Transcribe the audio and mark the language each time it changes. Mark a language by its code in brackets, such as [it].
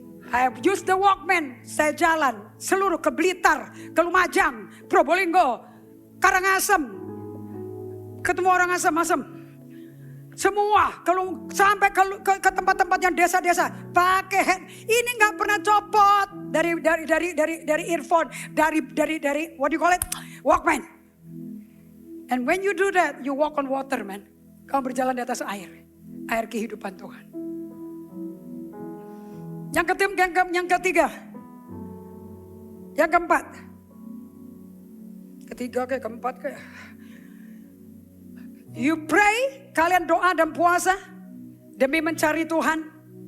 [en] I use the Walkman. [id] Saya jalan seluruh ke Blitar, ke Lumajang, Probolinggo, Karangasem. Ketemu orang asem-asem. Semua kalau sampai ke tempat-tempat yang desa-desa pakai hand. Ini nggak pernah copot dari earphone, dari [en] what do you call it? [id] Walkman. [en] And when you do that, you walk on water, man. [id] Kamu berjalan di atas air kehidupan Tuhan. Yang ketiga, yang keempat, keempat. [en] You pray, [id] kalian doa dan puasa demi mencari Tuhan.